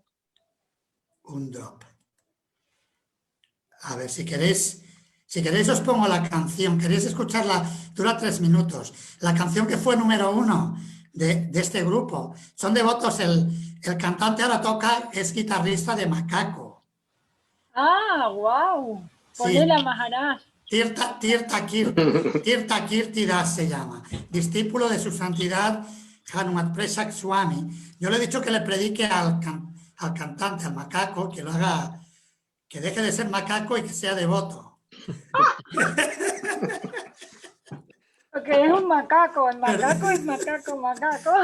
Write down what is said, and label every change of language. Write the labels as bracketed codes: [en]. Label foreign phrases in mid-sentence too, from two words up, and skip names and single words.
[es] Un drop. A ver, si queréis os pongo la canción. ¿Queréis escucharla? Dura 3 minutos. La canción que fue número 1 de este grupo. Son devotos. El cantante ahora es guitarrista de Macaco. Ah, wow. Ponela, Maharaj. Tirtha Kirti Das se llama. Discípulo de su santidad Hanumat Presak Swami. Yo le he dicho que le predique al cantante, al Macaco, que lo haga, que deje de ser macaco y que sea devoto. Porque es un macaco, el macaco es macaco.